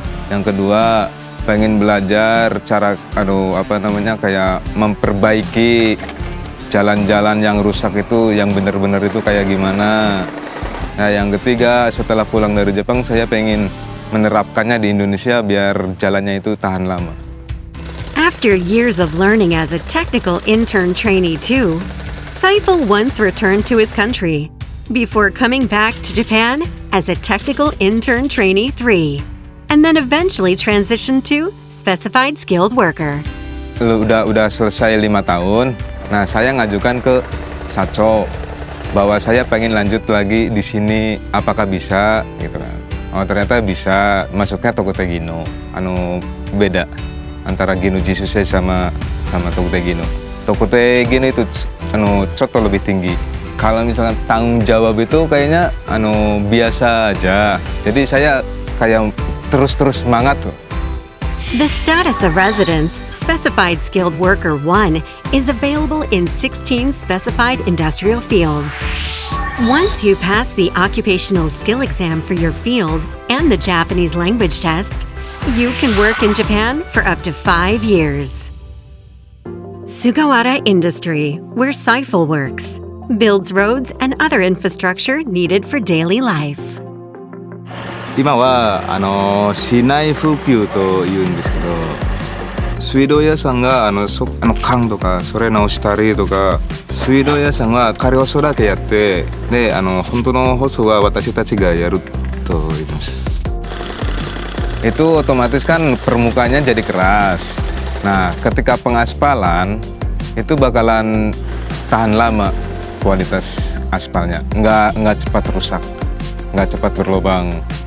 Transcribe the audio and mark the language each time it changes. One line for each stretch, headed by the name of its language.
Indonesian: Yang kedua, pengen belajar cara kayak memperbaiki jalan-jalan yang rusak itu, yang benar-benar itu kayak gimana. Nah, yang ketiga, setelah pulang dari Jepang saya pengen menerapkannya di Indonesia biar jalannya itu tahan lama.
English: After years of learning as a technical intern trainee too, Saiful once returned to his country before coming back to Japan as a technical intern trainee 3, and then eventually transitioned to specified skilled worker.
Indonesian: Udah selesai 5 tahun, nah saya ngajukan ke Sacho bahwa saya pengen lanjut lagi di sini, apakah bisa gitu kan. Oh ternyata bisa, masuknya Tokute Gino. Beda antara Gino Jisusei sama Tokute Gino. Tokute Gino itu coto lebih tinggi. Kalau misalnya tanggung jawab itu kayaknya biasa aja. Jadi saya kayak terus semangat tuh.
English: The status of residence Specified Skilled Worker 1 is available in 16 specified industrial fields. Once you pass the occupational skill exam for your field and the Japanese language test, you can work in Japan for up to 5 years. Sugawara Industry, where Saiful works, builds roads and other infrastructure needed for daily life.
Japanese: 今は市内復旧というんですけど、水道屋さんが管とかそれ直したりとか、水道屋さんは仮舗装だけやって、で本当の舗装は私たちがやると言います。
Indonesian: Itu otomatis kan permukaannya jadi keras. Nah, ketika pengaspalan itu bakalan tahan lama kualitas aspalnya, nggak cepat rusak, nggak cepat berlubang.